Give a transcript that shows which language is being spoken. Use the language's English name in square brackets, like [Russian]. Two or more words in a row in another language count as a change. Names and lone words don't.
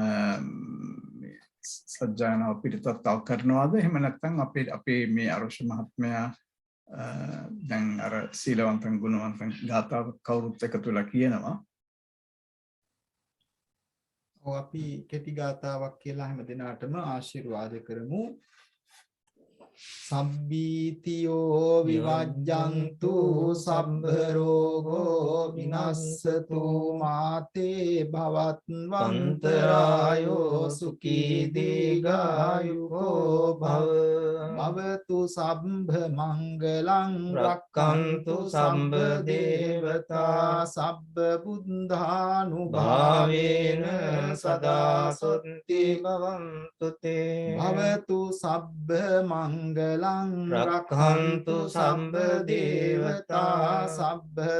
[Sinhala] සජ්ජායනාව පිටතත් තව කරනවාද එහෙම නැත්නම් අපේ මේ අරුෂ මහත්මයා දැන් අර සීලවන්තන් ගුණවන්තන් ගාථාව කවුරුත් එකතු වෙලා කියනවා ඔව් අපි කෙටි ගාථාවක් කියලා හැම දිනාටම ආශිර්වාද කරමු [Pali] සබ්බීතියෝ විවජ්ජන්තු සබ්බ රෝගෝ විනස්සතු මාතේ භවත්වන්තරායෝ සුඛී දීඝායුකෝ භවතු සම්භ මංගලං රක්ඛන්තු සම්බ දේවතා සබ්බ බුද්ධානුභාවේන සදා සොත්ති භවන්තු තේ භවතු සබ්බ මංගලං රක්ඛන්තු සම්බ දේවතා සබ්බ